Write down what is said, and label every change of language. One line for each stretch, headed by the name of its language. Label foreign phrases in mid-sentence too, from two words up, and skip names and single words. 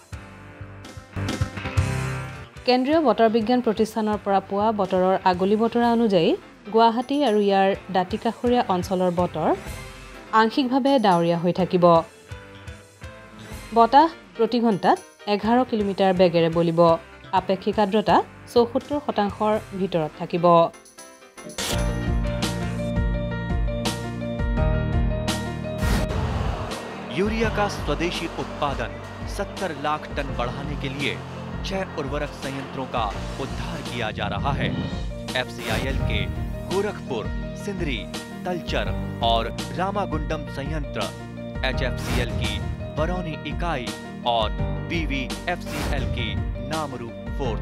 Assamese: কেন্দ্ৰীয় বতৰ বিজ্ঞান প্ৰতিষ্ঠানৰ পৰা পোৱা বতৰৰ আগলি বতৰা অনুযায়ী গুৱাহাটী আৰু ইয়াৰ দাঁতিকাষৰীয়া অঞ্চলৰ বতৰ আংশিকভাৱে ডাৱৰীয়া হৈ থাকিব। বতাহ প্ৰতি ঘণ্টাত ১১ কিলোমিটাৰ বেগেৰে বলিব। আপেক্ষিক আৰ্দ্ৰতা ৭৪% ভিতৰত থাকিব।
Hindi: यूरिया का स्वदेशी उत्पादन 70 लाख टन बढ़ाने के लिए 6 उर्वरक संयंत्रों का उद्धार किया जा रहा है। FCIL के गोरखपुर, सिंदरी, तलचर और रामागुंडम संयंत्र, HFCL की बरौनी इकाई और BVFCL की नामरू फोर्थ।